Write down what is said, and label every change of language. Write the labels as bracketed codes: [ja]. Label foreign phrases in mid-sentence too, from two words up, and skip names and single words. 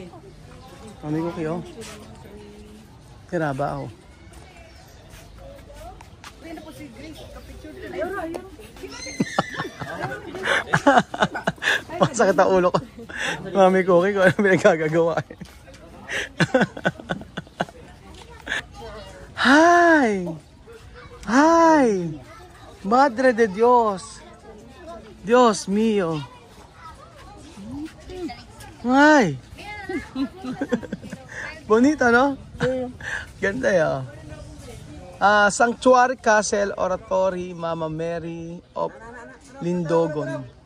[tl] Mami ko kayo. Tira ba ako? Masakit ang ulo ko. Mami Cookie ko ano pinagkagagawa. Hi! [es] Hi! Madre de Dios! Dios mío! Hi! Bonito, no? [tl] Ganda yun. Sanctuary Castle Oratory Mama Mary of Lindogon.